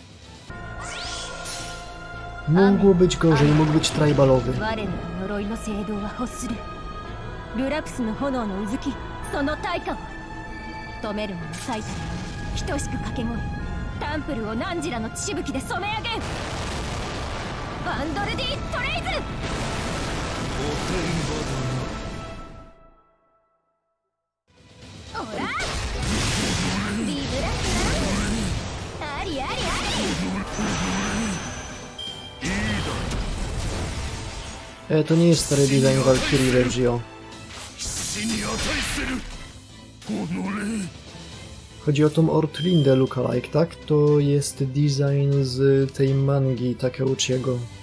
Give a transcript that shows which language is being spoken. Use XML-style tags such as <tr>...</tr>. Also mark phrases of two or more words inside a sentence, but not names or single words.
<pl>Mogło być gorzej, mógł być tribalowy.</pl> <ja>ルラプスの炎のうずき、その対価を止める者最たる等しく掛け声、タンプルを汝らの血しぶきで染め上げん。バンドルディ・トレイズ。おらビブラスラありありあり。</ja> <pl>To nie jest stary design Valkyrie Regio. Chodzi o tą Ortlindę lookalike, tak? To jest design z tej mangi Takeuchiego.</pl>